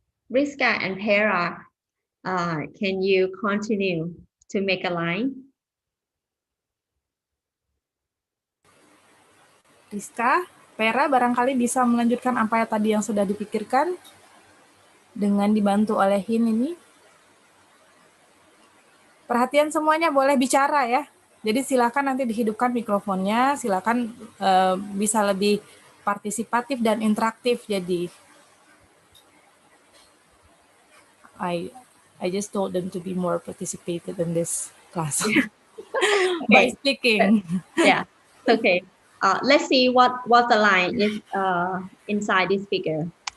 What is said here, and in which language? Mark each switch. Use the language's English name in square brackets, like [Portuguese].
[English] Riska and Hera, can you continue to make a line? [Indonesian] Rizka, Pera barangkali bisa melanjutkan apa tadi yang sudah dipikirkan dengan dibantu oleh hint ini. Perhatian semuanya, boleh bicara ya. Jadi silakan nanti dihidupkan mikrofonnya, silakan bisa lebih partisipatif dan interaktif. Jadi [English] I just told them to be more participated in this class by speaking. Yeah. Okay. Let's see what the line is inside this figure.